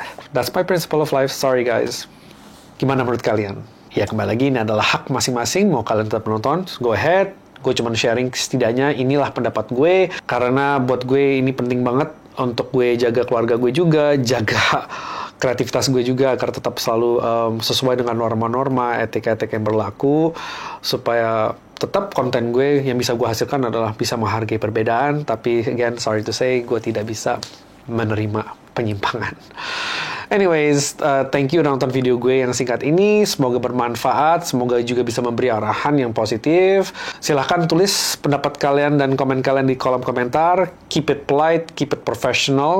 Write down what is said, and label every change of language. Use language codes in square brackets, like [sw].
[en] That's my principle of life, sorry guys. [id] Gimana menurut kalian? Ya kembali lagi, ini adalah hak masing-masing, mau kalian tetap menonton, [en] go ahead. [id] Gue cuma sharing setidaknya inilah pendapat gue, karena buat gue ini penting banget untuk gue jaga keluarga gue juga, jaga kreativitas gue juga agar tetap selalu sesuai dengan norma-norma, etika-etika yang berlaku, supaya tetap konten gue yang bisa gue hasilkan adalah bisa menghargai perbedaan, tapi again, [en] sorry to say, [id] gue tidak bisa menerima penyimpangan. [en] Anyways, thank you [id] udah nonton video gue yang singkat ini. Semoga bermanfaat, semoga juga bisa memberi arahan yang positif. Silahkan tulis pendapat kalian dan komen kalian di kolom komentar. [en] Keep it polite, keep it professional.